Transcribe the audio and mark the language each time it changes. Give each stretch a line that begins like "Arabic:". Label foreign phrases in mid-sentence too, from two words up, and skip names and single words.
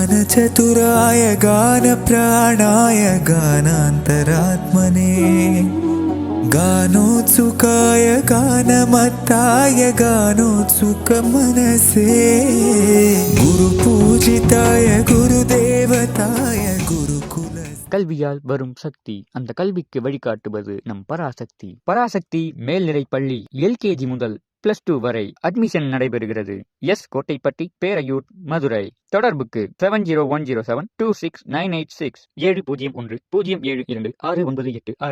Sanskrit: चतुराय गानप्राणाय गानान्तरात्मने गानोत्सुकाय गानमत्ताय गानोत्सुकमनसे गुरुपूजिताय गुरुदेवताय गुरुकुल
Tamil: கல்வியால் வரும் சக்தி, அந்த கல்விக்கு வழிகாட்டுவது நம் பராசக்தி. பராசக்தி மேல்நிலைப் பள்ளி LKG முதல் +2 வரை அட்மிஷன் நடைபெறுகிறது. கோட்டைப்பட்டி, பேரையூர், மதுரை. தொடர்புக்கு 7010726986 701072698